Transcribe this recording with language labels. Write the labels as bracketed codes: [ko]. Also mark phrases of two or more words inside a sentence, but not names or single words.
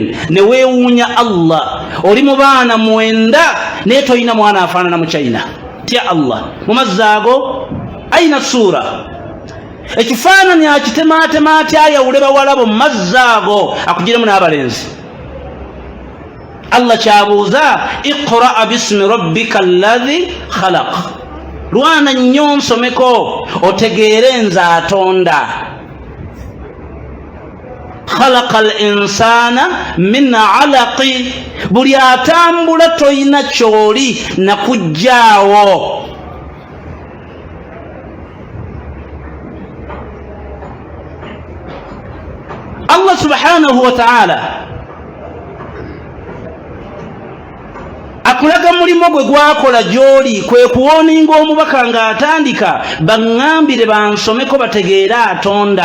[lg] ne weewuunya Allah oli mu baana 9 naye toyina mwana afaanana mu China. tya Allah mu mazzi ago ayina suura ekifaananyi akitemaatema atya ayawule bawalabo mu mazzi ago akugiremu n'abalenzi. Allah kyabuuza [ar] اقرأ باسم ربك الذي خلق. [lg] lwana nnyo nsomeko otegeere nze atonda. [ar] خلق الإنسان من علق. [lg] buli atambula toyina kyoli nakujjaawo. [ar] الله سبحانه وتعالى [lg] akulaga mulimo gwe gwakola gy'oli kwe kuwoninga omubaka ng'atandika baŋŋambire bansomeko bategeere atonda.